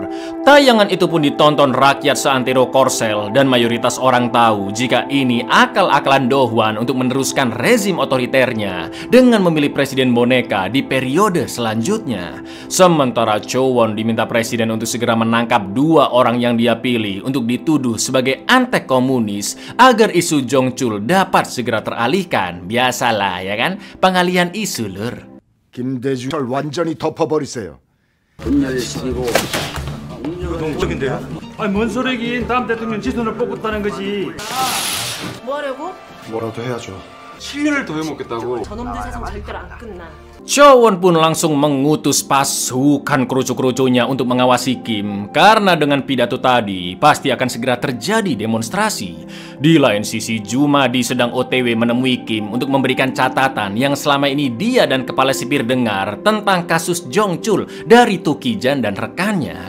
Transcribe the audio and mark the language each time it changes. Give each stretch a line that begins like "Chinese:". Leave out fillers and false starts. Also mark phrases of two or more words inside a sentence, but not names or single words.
Indonesian: Tayangan itu pun ditonton rakyat seantero Korsel dan mayoritas orang tahu jika ini akal-akalan Do-hwan untuk meneruskan rezim otoriternya dengan memilih presiden boneka di periode selanjutnya. Sementara Cho-won diminta presiden untuk segera menangkap dua orang yang dia pilih untuk dituduh sebagai antek komunis agar isu Jong Chul dapat segera teralihkan. Biasalah ya kan, pengalihan isu lur.
Korean: 김대중을 완전히 덮어버리세요. 분열시키고 동적인데요? 아니 뭔 소리긴, 다음 대통령 지선을 뽑겠다는 거지. 뭐 하려고? 뭐라도 해야죠. 7년을 더 해먹겠다고. 저놈들 세상 절대로 안 끝나.
Indonesian: Cho-won pun langsung mengutus pasukan kerucu-kerucunya untuk mengawasi Kim karena dengan pidato tadi pasti akan segera terjadi demonstrasi. Di lain sisi, Jumadi sedang OTW menemui Kim untuk memberikan catatan yang selama ini dia dan kepala sipir dengar tentang kasus Jong Chul dari Tu Ki-jan dan rekannya.